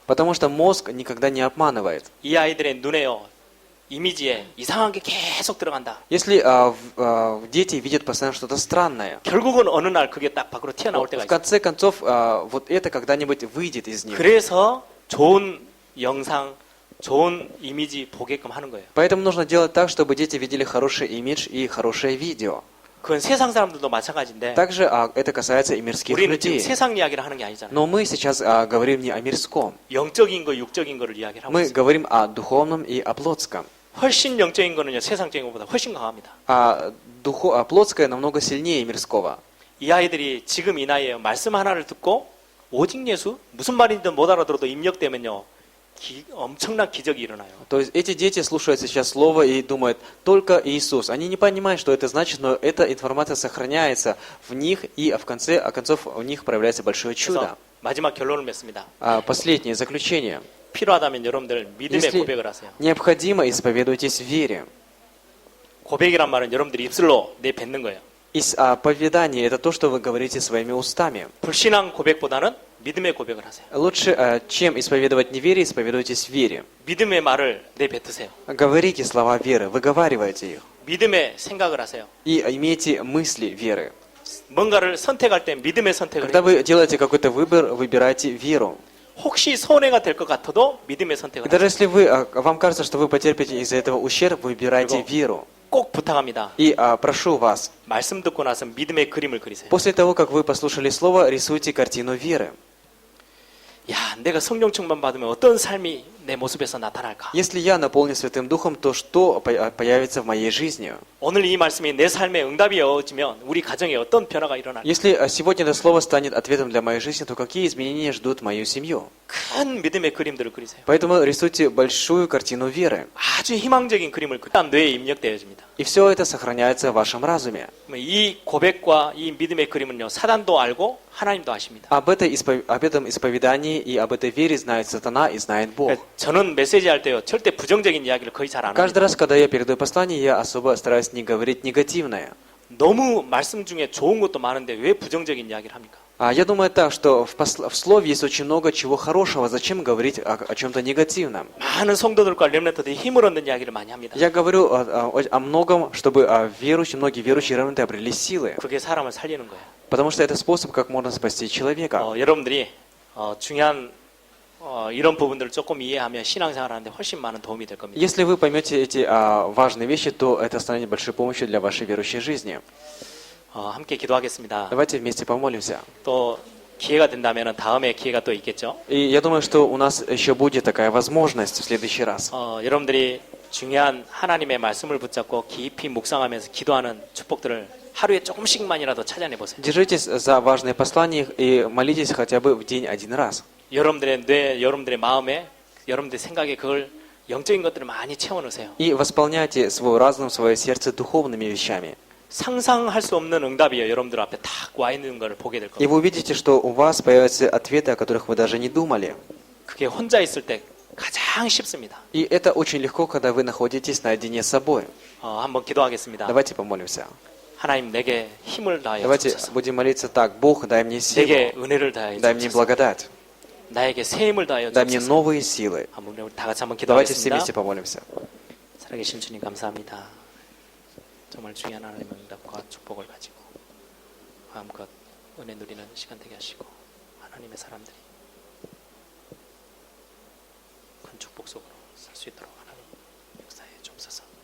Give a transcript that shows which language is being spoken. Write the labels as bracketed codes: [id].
[ru] потому что мозг никогда не обманывает. [ko] 이 아이들의 눈에요, 이미지에 이상한 게 계속 들어간다. [ru] Если дети видят постоянно что-то странное, [ko] 결국은 어느 날 그게 딱 밖으로 튀어나올 때가 [ru] в [ko] 있어요. [ru] конце концов вот это когда-нибудь выйдет из них. [ko] 그래서 좋은 영상, 좋은 이미지 보게끔 하는 거예요. [ru] Поэтому нужно делать так, чтобы дети видели хороший имидж и хорошее видео. [ko] 그건 세상 사람들도 마찬가지인데 [ru] Также это касается и мирских [ko] 우리는 지금 [ru] людей. [ko] 세상 이야기를 하는 게 아니잖아요. [ru] Но мы сейчас говорим не о мирском. [ko] 영적인 거, 육적인 거를 이야기를 하고 [ru] Мы [ko] 있어요. [ru] говорим о духовном и о плотском. [ko] 훨씬 영적인 거는요, 세상적인 것보다 훨씬 강합니다. [ru] Плотское намного сильнее мирского. [ko] 이 아이들이 지금 이 나이에 말씀 하나를 듣고 오직 예수? 무슨 말인지 못 알아들어도 입력되면요, 엄청난 기적이 일어나요. [ru] То есть эти дети слушают сейчас слово и думают только Иисус. Они не понимают, что это значит, но эта информация сохраняется в них, и в конце концов у них проявляется большое [ko] 그래서 [ru] чудо. [ko] 마지막 결론을 맺습니다. [ru] Последнее заключение. [ko] 필요하다면 여러분들 믿음의 [ru] Если [ko] 고백을 하세요. [ru] необходимо, исповедуйтесь в вере. [ko] 고백이란 말은 여러분들이 입술로 내뱉는 거예요. [ru] Исповедание – это то, что вы говорите своими устами. [ko] 불신앙 고백보다는 믿음의 고백을 하세요. [ru] Лучше, чем исповедовать неверие, исповедуйтесь в вере. [ko] 믿음의 말을 내뱉으세요. [ru] Говорите слова веры, выговаривайте их. [ko] 믿음의 생각을 하세요. [ru] И имейте мысли веры. [ko] 뭔가를 선택할 때 믿음의 선택을 [ru] Когда [ko] 해요. [ru] вы делаете какой-то выбор, выбирайте веру. [ko] 혹시 손해가 될 것 같아도 믿음의 선택을 [ru] И даже [ko] 해요. [ru] если вам кажется, что вы потерпите из-за этого ущерб, выбирайте веру. [ko] 꼭 부탁합니다. [ru] И прошу вас, [ko] 말씀 듣고 나서 믿음의 그림을 그리세요. [ru] после того, как вы послушали слово, рисуйте картину веры. [ko] 야, 내가 성령 충만 받으면 어떤 삶이 내 모습에서 나타날까? [ru] Если я наполнен Святым Духом, то что появится в моей жизни? [ko] 오늘 이 말씀이 내 삶에 응답이 이어지면 우리 가정에 어떤 변화가 일어날까? [ru] Если сегодня это слово станет ответом для моей жизни, то какие изменения ждут мою семью? [ko] 큰 믿음의 그림들을 그리세요. [ru] Поэтому рисуйте большую картину веры. [ko] 아주 희망적인 그림을 그리면 뇌에 입력되어집니다. [ru] И все это сохраняется в вашем разуме. [ko] 이 고백과 이 믿음의 그림은요, 사단도 알고 하나님도 아십니다. [ru] Об этом исповедании и об этой вере знает сатана и знает Бог. [ko] 저는 메시지 할 때요, 절대 부정적인 이야기를 거의 잘 안 [ru] Каждый [ko] 합니다. [ru] раз, когда я передаю послание, я особо стараюсь не говорить негативное. [ko] 너무 말씀 중에 좋은 것도 많은데 왜 부정적인 이야기를 합니까? [ru] Я думаю так, что в слове есть очень много чего хорошего. Зачем говорить о чем-то негативном? [ko] 많은 성도들과 렘넌트들이 힘을 얻는 이야기를 많이 합니다. [ru] Я говорю о многом, чтобы многие верующие ремнанты обрели силы. [ko] 그게 사람을 살리는 거예요. [ru] Потому что это способ, как можно спасти человека. [ko] 여러분들이 중요한 이런 부분들을 조금 이해하면 신앙생활하는데 훨씬 많은 도움이 될 겁니다. [ru] Если вы поймете эти важные вещи, то это станет большой помощью для вашей верующей жизни. [ko] 함께 기도하겠습니다. [ru] Давайте вместе помолимся. [ko] 또 기회가 된다면 다음에 기회가 또 있겠죠. [ru] И я думаю, что у нас еще будет такая возможность в следующий раз. [ko] 여러분들이 중요한 하나님의 말씀을 붙잡고 깊이 묵상하면서 기도하는 축복들을 하루에 조금씩만이라도 찾아내 보세요. [ru] Держитесь за важные послания и молитесь хотя бы в день один раз. [ko] 여러분들의 뇌, 여러분들의 마음에, 여러분들의 생각에 그걸 영적인 것들을 많이 채워넣으세요. [ru] И восполняйте свой разум, свое сердце духовными вещами. [ko] 상상할 수 없는 응답이에요. 여러분들 앞에 딱 와 있는 걸 보게 될 [ru] И [ko] 겁니다. [ru] вы увидите, что у вас появятся ответы, о которых вы даже не думали. [ko] 그게 혼자 있을 때 가장 쉽습니다. [ru] И это очень легко, когда вы находитесь наедине с собой. [ko] 한번 기도하겠습니다. [ru] Давайте помолимся. [ko] 하나님 내게 힘을 다하여 [ru] Давайте [ko] 주소서. [ru] будем молиться так. Бог, дай мне силу, [ko] 내게 은혜를 다하여 [ru] дай мне [ko] 주소서. [ru] благодать, [ko] 나에게 새 힘을 다하여 [ru] дай мне [ko] 주소서. [ru] новые силы. [ko] 우리 다 같이 한번 [ru] Давайте все [ko] 기도하겠습니다. [ru] вместе помолимся. [ko] 살아계신 주님 감사합니다. 정말 중요한 하나님의 응답과 축복을 가지고 마음껏 은혜 누리는 시간 되게 하시고 하나님의 사람들이 큰 축복 속으로 살 수 있도록 하나님 역사에 주옵소서.